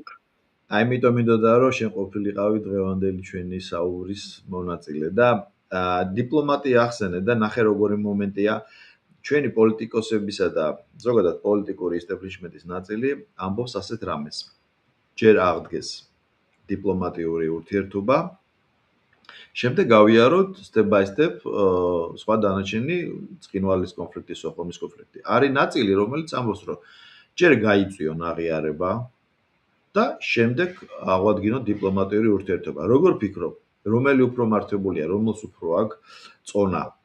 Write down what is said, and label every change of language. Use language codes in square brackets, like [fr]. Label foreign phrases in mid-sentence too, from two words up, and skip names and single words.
[ka] აი იმიტომ მინდოდა რომ შენ ყოფილიყავი დღევანდელი ჩვენი საუბრის მონაწილე და დიპლომატია ახსენე და ნახე როგორი მომენტია ჩვენი პოლიტიკოსებისა და ზოგადად პოლიტიკური ისტაბლიშმენტის ნაწილი ამბობს ასეთ რამეს. ჯერ აღდგეს დიპლომატიური ურთიერთობა, შემდეგ გავიაროთ [en] step by step [ka] სხვა დანარჩენი ცხინვალის კონფლიქტი, სოხუმის კონფლიქტი. არის ნაწილი, რომელიც ამბობს, რომ ჯერ გაიწვიონ აღიარება და შემდეგ აღვადგინოთ დიპლომატიური ურთიერთობა. როგორ ფიქრობ, რომელი უფრო მართებულია, რომელს უფრო აქვს წონა?